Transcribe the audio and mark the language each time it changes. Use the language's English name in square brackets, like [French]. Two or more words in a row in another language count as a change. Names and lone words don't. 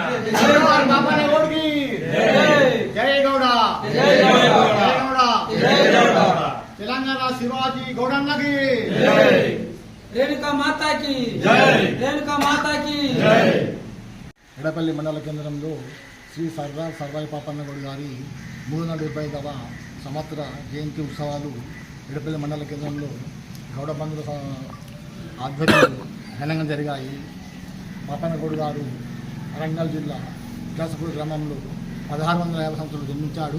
[Hindi] जय बाबन्ना गौड़ की, जय गौड़ा, जय गौड़ा, जय गौड़ा, जय गौड़ा. तेलंगाना शिवाजी गौड़न्न की जय, रेणुका माता की जय, रेणुका माता की जय. [Telugu] ఎడపల్లి మండల కేంద్రంలో శ్రీ సర్దార్ సర్వాయి పాపన్న గౌడ్ గారి 375వ సంవత్సర జయంతి ఉత్సవాలు ఎడపల్లి మండల కేంద్రంలో గౌడ బంధువుల ఆధ్వర్యంలో ఘనంగా జరిగాయి. పాపన్న గౌడ్ గారు వరంగల్ జిల్లా వికాసపూర్ గ్రామంలో 1650 సంవత్సరాలు జన్మించాడు.